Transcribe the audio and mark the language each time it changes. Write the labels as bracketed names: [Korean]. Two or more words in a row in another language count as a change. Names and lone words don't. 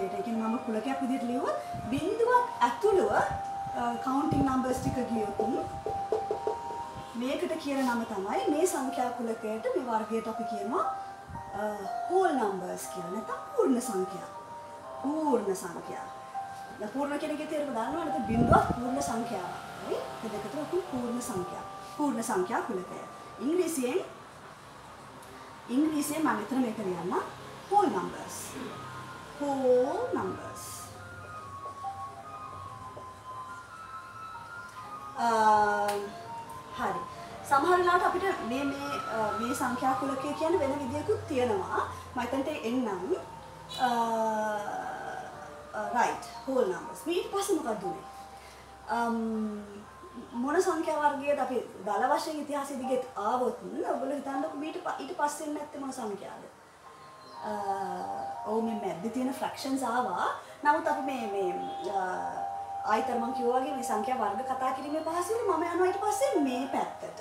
[Sinhala] ඒ කියන්නේ මම කුලකයක් විදිහට ලියුවා බිඳුවක් ඇතුළුව [English] counting numbers [Sinhala] ටික ගියොත් මේකට කියන නම තමයි මේ සංඛ්‍යා කුලකයට මේ වර්ගයට අපි කියනවා [English] whole numbers [Sinhala] කියලා. නැත්නම් පූර්ණ සංඛ්‍යා. පූර්ණ සංඛ්‍යා. දැන් පූර්ණ කියන එකේ තේරුම දන්නවද? බිඳුවක් පූර්ණ සංඛ්‍යාවක්. හරි? ඒ දෙක තුන පූර්ණ සංඛ්‍යා. පූර්ණ සංඛ්‍යා කුලකය. ඉංග්‍රීසියෙන් මම මෙතන මේක ලියන්න [English] whole numbers. Whole numbers. [Sinhala] හරි. සමහර වෙලාවට අපිට මේ සංඛ්‍යා කුලකය කියන්නේ වෙන විදියකුත් තියෙනවා. මම එතනට එන්නම්. [English] right whole numbers. [Sinhala] ඊට පස්සේ මොකක්ද උනේ? මොන සංඛ්‍යා වර්ගයකද අපි දල වශයෙන් ඉතිහාසයේ දිගේ ආවොත් ඔයගොල්ලෝ හිතන්නකෝ ඊට පස්සේ නැත්තේ මොන සංඛ්‍යාවද? මේ මැද්දේ තියෙන fractions ආවා. නමුත් අපි මේ ආයතන මම කිව්වා වගේ මේ සංඛ්‍යා වර්ග කතා කිරීමේ පහසුවෙන් මම යනවා ඊට පස්සේ මේ පැත්තට.